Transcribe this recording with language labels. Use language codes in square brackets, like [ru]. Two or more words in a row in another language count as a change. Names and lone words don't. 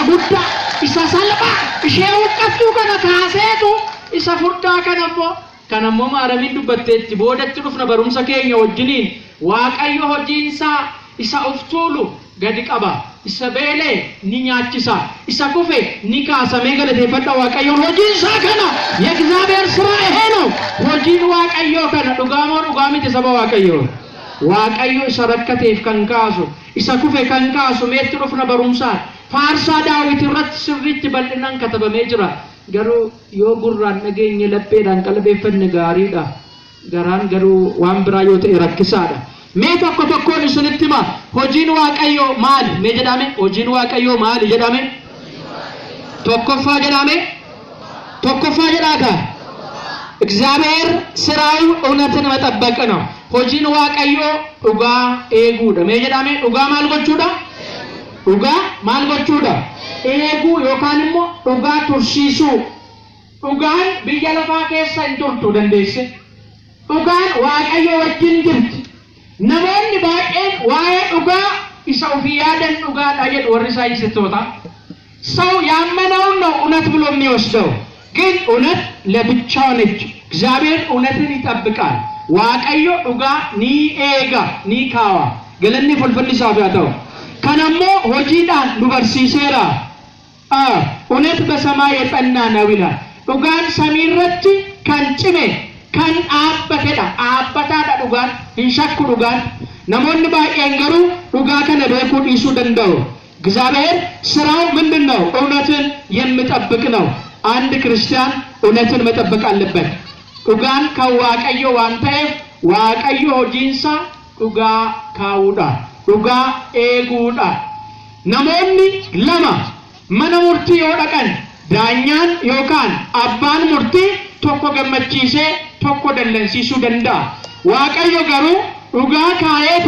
[om] guddaa isa salphaa ishee huqqattuu kana kaaseetu isa furdaa kanammoo maaramiin dubbatteetti boodatti dhufna barumsa keenya wajjiniin waaqayyo hojiinsaa isa of tuulu gadi qaba isa beelee ni nyaachisa isa kufe ni kaasa mee galateeffadha waaqayyoon hojiinsaa kana [am] የእግዚአብሔር ስራ ይሄ ነው [om] hojiin waaqayyo kana dhugaamoo dhugaa miti saba waaqayyo waaqayyo isa rakkateef kan kaasu isa kufe kan kaasu meetti dhufna barumsaan faarsaa daawit irratti sirriitti bal'inaan katabamee jira garuu yoo gurraan dhageenye lapheedhaan qalbeeffanne gaariidha garaan garuu waan biraa yoo ta'e rakkisaadha mee tokkoon isinitti hima hojiin waaqayyo maali mee jedhame hojiin waaqayyo maali jedhame tokkoffaa jedhaaga [am] እግዚአብሔር ስራው እውነትን መጠበቅ ነው [om] hojiin waaqayyo dhugaa eeguudha mee jedhame dhugaa maal gochuudha eeguu yookaan immoo dhugaa tursiisuu dhugaan biyya lafaa keessa hin turtu dandeesse dhugaan waaqayyo wajjin jirti namoonni baay'een waa'ee dhugaa isa ofii yaadan dhugaadha jedhu warri saayinsistoota [am] ሰው ያመነውን ነው እውነት ብሎ የሚወስደው ግን እውነት ለብቻው ነች እግዚአብሔር እውነትን ይጠብቃል [om] waaqayyo dhugaa ni eega ni kaawa galanni fulfulli isaaf haa ta'u kanammoo hojiidhaan nu barsiiseera [am] እውነት በሰማይ የጸና ነው ይላል [om] dhugaan samiirratti kan cime kan dhaabbatedha dhaabbataadha dhugaan hin shakku dhugaan namoonni baay'een garuu dhugaa kana beekuu dhiisuu danda'u [am] እግዚአብሔር ስራው ምንድነው እውነትን የሚጠብቅ ነው አንድ ክርስቲያን እውነትን መጠበቅ አለበት [om] dhugaan kan waaqayyo waan ta'eef waaqayyo hojiinsa dhugaa kaa'uudha dhugaa eeguudha namoonni lama mana murtii yoo dhaqan daanyaan yookaan abbaan murtii tokko gammachiisee tokko dallansiisuu danda'a waaqayyo garuu dhugaa kaa'eeti